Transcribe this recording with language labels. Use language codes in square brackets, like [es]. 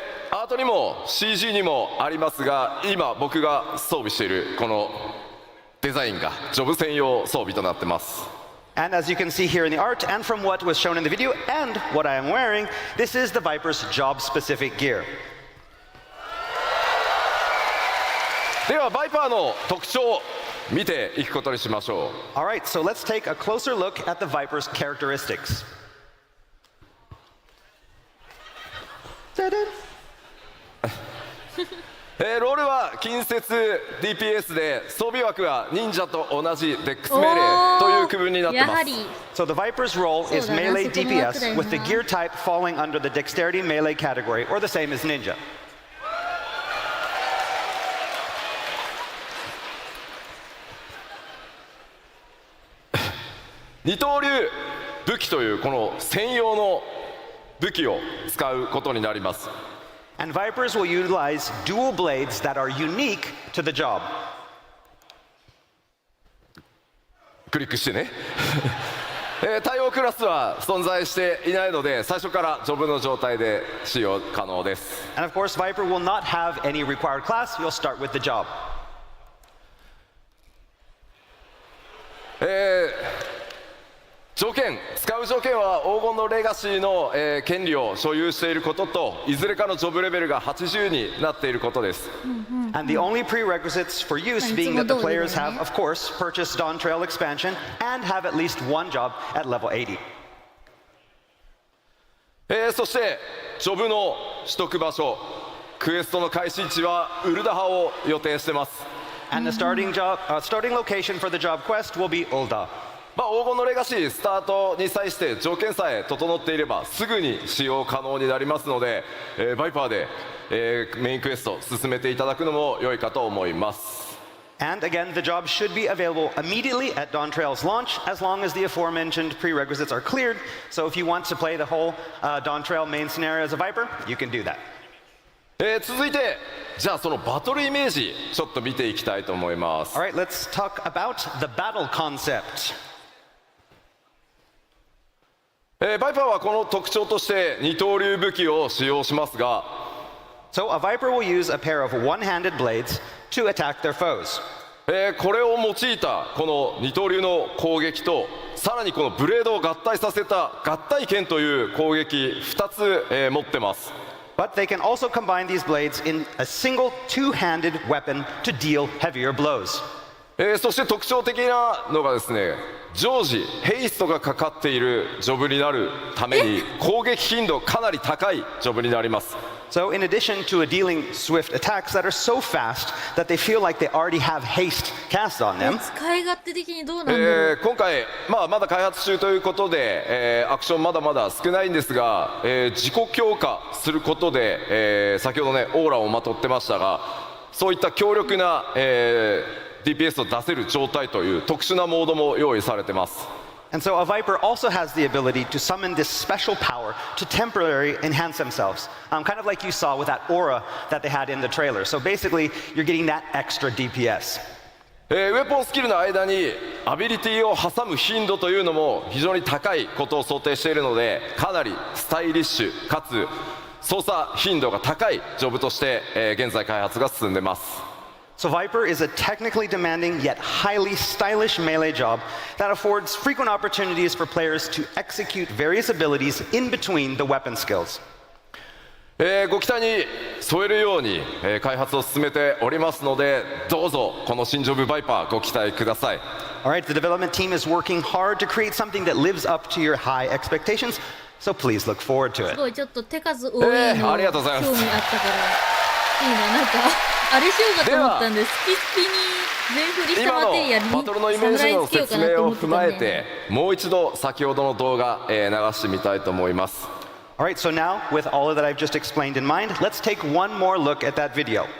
[ja] アートにも CG にもありますが、今僕が装備しているこのデザインがジョブ専用装備となってます。 [en] And as you can see here in the art and from what was shown in the video and what I am wearing, this is the Viper's job-specific gear. [ja] ではバイパーの特徴見ていくことにしましょう。 [en] All right, so let's take a closer look at the Viper's characteristics. [ja] ロールは近接 DPS で装備枠は忍者と同じデックス命令という区分になってます。 [en] So the Viper's role is melee DPS with the gear type falling under the dexterity melee category or the same as ninja. [ja] 二刀流武器というこの専用の武器を使うことになります。 [en] And Vipers will utilize dual blades that are unique to the job. [ja] クリックしてね。対応クラスは存在していないので最初からジョブの状態で使用可能です。 [en] And of course, Viper will not have any required class. You'll start with the job. [ja] 条件、使う条件は黄金のレガシーの、権利を所有していることといずれかのジョブレベルが80になっていることです。 [en] And the only prerequisites for use being that the players have, of course, purchased Dawn Trail expansion and have at least one job at level 80. [ja] そしてジョブの取得場所、クエストの開始位置はウルダハを予定してます。 [en] And the starting location for the job quest will be Ul'dah. [ja] 黄金のレガシースタートに際して条件さえ整っていればすぐに使用可能になりますので、バイパーで、メインクエスト進めていただくのも良いかと思います。 [en] And again, the job should be available immediately at Dawn Trail's launch as long as the aforementioned prerequisites are cleared. So if you want to play the whole Dawn Trail main scenario as a Viper, you can do that. [ja] 続いてじゃあそのバトルイメージちょっと見ていきたいと思います。 [en] All right, let's talk about the battle concept. [ja] バイパーはこの特徴として二刀流武器を使用しますが、 [en] So a Viper will use a pair of one-handed blades to attack their foes. [ja] これを用いたこの二刀流の攻撃とさらにこのブレードを合体させた合体剣という攻撃2つ、持ってます。 [en] But they can also combine these blades in a single two-handed weapon to deal heavier blows. [ja] そして特徴的なのがですね、常時ヘイストがかかっているジョブになるために攻撃頻度かなり高いジョブになります。 [en] So in addition to dealing swift attacks that are so fast that they feel like they already have haste cast on them, [ja] 使い勝手的にどうなんだろう。今回、まだ開発中ということで、アクションまだまだ少ないんですが、自己強化することで、先ほどねオーラをまとってましたがそういった強力な、DPS を出せる状態という特殊なモードも用意されてます。 [en] and so a Viper also has the ability to summon this special power to temporarily enhance themselves, kind of like you saw with that aura that they had in the trailer. So basically, you're getting that extra DPS. [ja] ウェポンスキルの間にアビリティを挟む頻度というのも非常に高いことを想定しているのでかなりスタイリッシュかつ操作頻度が高いジョブとして、現在開発が進んでます。 [en] So Viper is a technically demanding yet highly stylish melee job that affords frequent opportunities for players to execute various abilities in between the weapon skills. [ja] ご期待に添えるように、開発を進めておりますので、どうぞこの新ジョブバイパーご期待ください。 [en] All right, the development team is working hard to create something that lives up to your high expectations, so please look forward to [ja] す [en] it. [ja] ごいちょっと手数多いの、ありがとうございます興味あったからいいな。なんかあれしようかと思ったんで、スピスピに全振りした今のマテリアルにバトルのイメージの説明を踏まえて、ね、もう一度先ほどの動画、流してみたいと思います。 [en] All right, so now, with all of that I've just explained in mind, let's take one more look at that video.